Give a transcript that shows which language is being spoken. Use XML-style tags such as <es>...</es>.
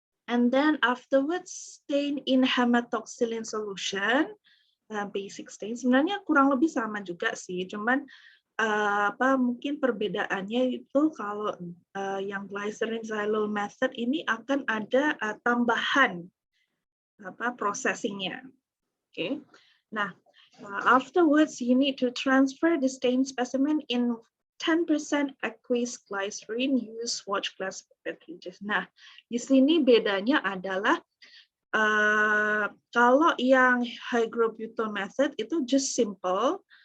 <en>And then afterwards stain in hematoxylin solution, basic stain.</en> <id>Sebenarnya kurang lebih sama juga sih, cuman mungkin perbedaannya itu kalau yang glycerin xylose method ini akan ada tambahan processingnya. Oke.</id> <en>Nah, afterwards you need to transfer the stained specimen in 10% aqueous glycerin, use watch glass cartridges.</en> <id>Nah, di sini bedanya adalah kalau yang hygrobutyl method itu</id> <en>just simple.</en>